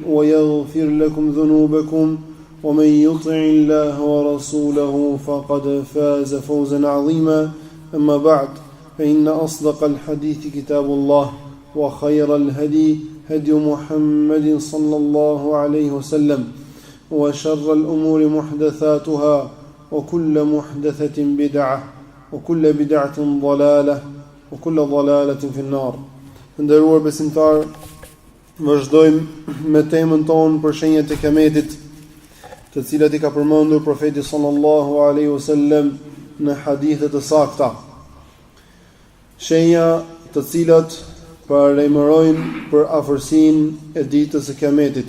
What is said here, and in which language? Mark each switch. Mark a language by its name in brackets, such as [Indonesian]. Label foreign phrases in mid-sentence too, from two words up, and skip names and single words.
[Arabic] ويغفر لكم ذنوبكم ومن يطع الله ورسوله فقد فاز فوزا عظيما أما بعد فإن أصدق الحديث كتاب الله وخير الهدي هدي محمد صلى الله عليه وسلم وشر الأمور محدثاتها وكل محدثة بدعة وكل بدعة ضلالة وكل ضلالة في النار. [Albanian] Nderuar besimtar, vazhdojmë me temën tonë për shenjat e Kijametit, të cilat i ka përmendur profeti [Arabic] صلى الله عليه وسلم [Albanian] në hadithe të sakta. Shenja të cilat paralajmërojnë për afërsinë e ditës së Kijametit.